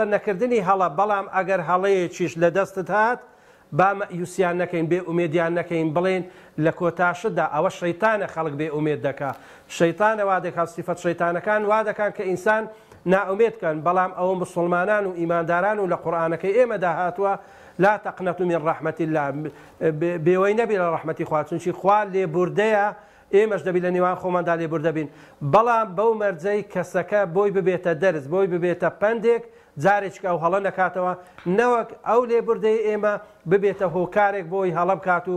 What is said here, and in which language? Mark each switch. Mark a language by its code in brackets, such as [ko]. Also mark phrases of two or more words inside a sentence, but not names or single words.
[ckb] نەکردنی هەڵە بەڵام ئەگەر هەڵەیەکیش لە دەستت هات با مەئیوسیان نەکەین بێ ئومێدیان نەکەین بڵێن لە کۆتاشدا ئەوە شەیتانە خەڵک بێ ئومێد دەکا شەیتانە وا دەکات سیفەت شەیتانەکان وا دەکان کە ئینسان ناومێدکەن بەڵام ئەوە مسلمانان و ئیمانداران و لە قورئانەکەی ئێمەدا هاتووە [ar] لا تقنطوا من رحمة الله [ckb] بێوەی نەبی لە ڕەحمەتی خوا چونکی خوا لێبوردەیە ئێمەش دەبی لە نێوان خۆماندا لێبوردە بین بەڵام بەو مەرجەی کەسەکە بۆی ببێتە دەرز بۆی ببێتە پندێک جارێک ئەو هەڵە نەکاتەوە نەوەک ئەو لێبوردەی ئێمە ببێتە هۆکارێک بۆی هەڵە بکات و